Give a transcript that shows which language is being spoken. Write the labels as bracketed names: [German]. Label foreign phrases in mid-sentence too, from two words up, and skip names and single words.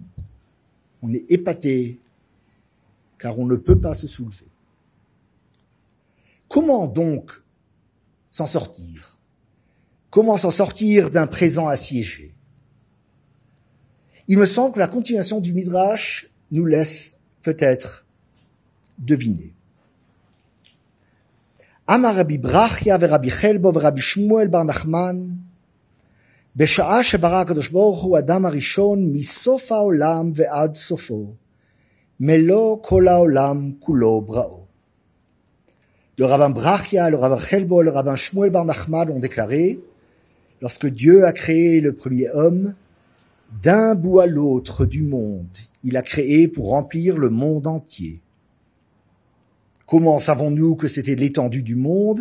[French] On est épaté car on ne peut pas se soulever. Comment donc s'en sortir? Comment s'en sortir d'un présent assiégé? Il me semble que la continuation du Midrash nous laisse peut-être deviner. [Hebrew] אמר רבי ברכיה ורבי חלבו ורבי שמואל בר נחמן בשעה שברא הקדוש ברוך הוא אדם הראשון מסוף העולם ועד סופו מלוא כל העולם כולו בראו. [French] Le rabbin Brachia, le rabbin Chelbo, le rabbin Shmuel bar Nachman ont déclaré, lorsque Dieu a créé le premier homme, d'un bout à l'autre du monde, il a créé pour remplir le monde entier. Comment savons-nous que c'était l'étendue du monde?